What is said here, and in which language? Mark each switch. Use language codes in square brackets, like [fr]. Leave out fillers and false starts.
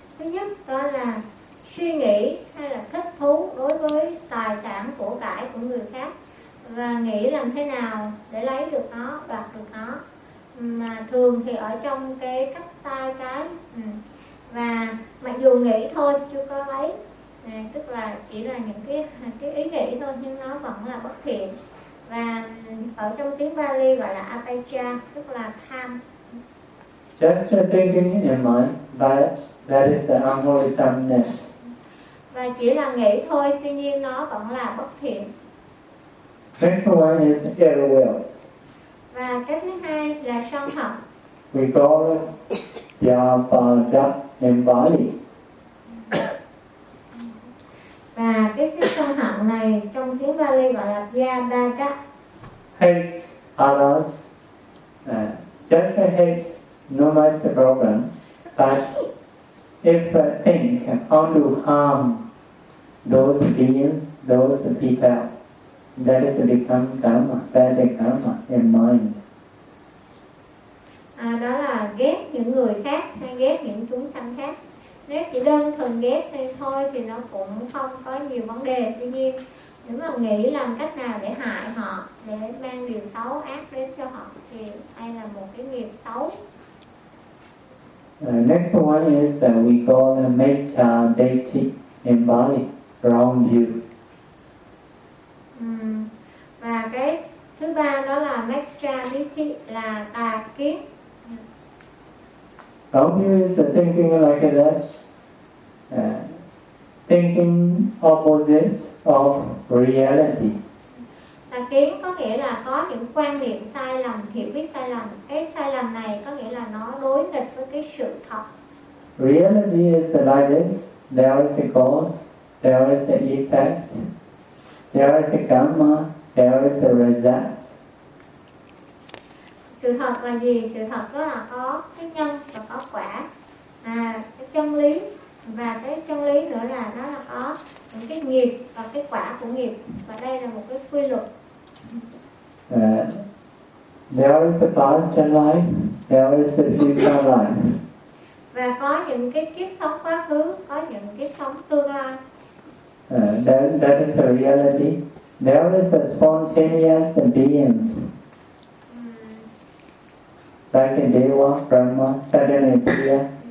[vi] Thứ nhất đó là suy nghĩ hay là thích thú đối với tài sản của cải của người khác và nghĩ làm thế nào để lấy được nó, đoạt được nó, mà thường thì ở trong cái cách sai trái. Và mặc dù nghĩ thôi chưa có lấy, tức là chỉ là những cái ý nghĩ thôi, nhưng nó vẫn là bất thiện. Và ở trong tiếng Bali gọi là apecha, tức là tham. [en] Just thinking in mind, that is the unwholesomeness. [vi] Và chỉ là nghĩ thôi, tuy nhiên nó vẫn là bất thiện. [en] Next one is ill will. [vi] Và cái thứ hai là sân hận. [en] We call it vyapada in Bali. [vi] Và cái sân hận này trong tiếng Bali gọi là vyapada. [en] Hate others. Just a hate, no much problem. But if a thing how to harm those beings, those people, that is become karma, bad karma in mind. [vi] À, đó là ghét những người khác hay ghét những chúng sanh khác. Nếu chỉ đơn thuần ghét thì thôi thì nó cũng không có nhiều vấn đề. Tuy nhiên, nếu mà nghĩ làm cách nào để hại họ, để mang điều xấu ác đến cho họ thì đây là một cái nghiệp xấu. [en] Next one is that we call a metta deity in Bali, wrong view. [vi] Và cái thứ ba đó là metta deity là tà kiến. [en] Wrong view is thinking like that, thinking opposite of reality. [vi] Tà kiến có nghĩa là có những quan niệm sai lầm, hiểu biết sai lầm. Cái sai lầm này có nghĩa là nó đối nghịch với cái sự thật. [en] Reality is like this. There is a cause, there is an effect, there is a karma, there is a result. [vi] Sự thật là gì? Sự thật đó là có cái nhân và có quả. À, cái chân lý. Và cái chân lý nữa là nó là có những cái nghiệp và cái quả của nghiệp. Và đây là một cái quy luật. [en] There is the past life, there is the future life. [vi] Và có những cái kiếp sống quá khứ, có những cái sống tương lai. [en] That is the reality. There is the spontaneous beings. Like in Deva, Brahma, suddenly appear.